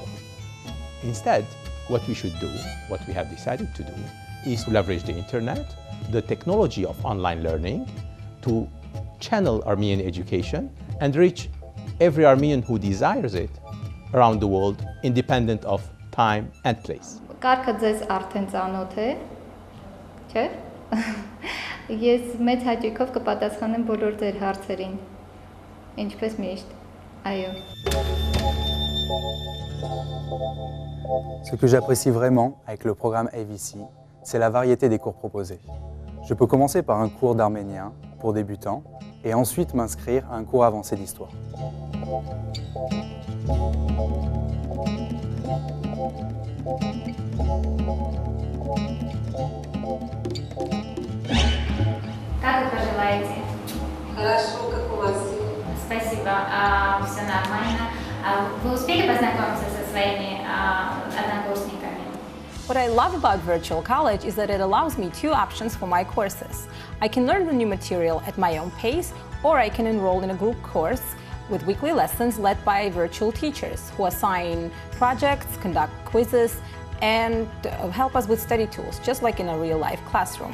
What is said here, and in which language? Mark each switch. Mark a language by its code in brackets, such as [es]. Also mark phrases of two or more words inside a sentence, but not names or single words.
[en] Instead, what we should do, what we have decided to do, is to leverage the internet, the technology of online learning, to channel Armenian education and reach every Armenian who desires it around the world, independent of time and place. [hy] Կարգը ձեզ արդեն ծանոթ է, չէ՞։ Ես մեծ հաճույքով կպատասխանեմ բոլոր ձեր հարցերին։ Ինչպես միշտ։ Այո։ [fr] Ce que j'apprécie vraiment avec le programme AVC, c'est la variété des cours proposés. Je peux commencer par un cours d'arménien pour débutants et ensuite m'inscrire à un cours avancé d'histoire. [ru] Как вы пожелаете? Хорошо, как у вас дела? Спасибо, все нормально. Вы успели познакомиться со своими однокурсниками? [en] What I love about Virtual College is that it allows me two options for my courses. I can learn the new material at my own pace, or I can enroll in a group course with weekly lessons led by virtual teachers who assign projects, conduct quizzes, and help us with study tools, just like in a real-life classroom.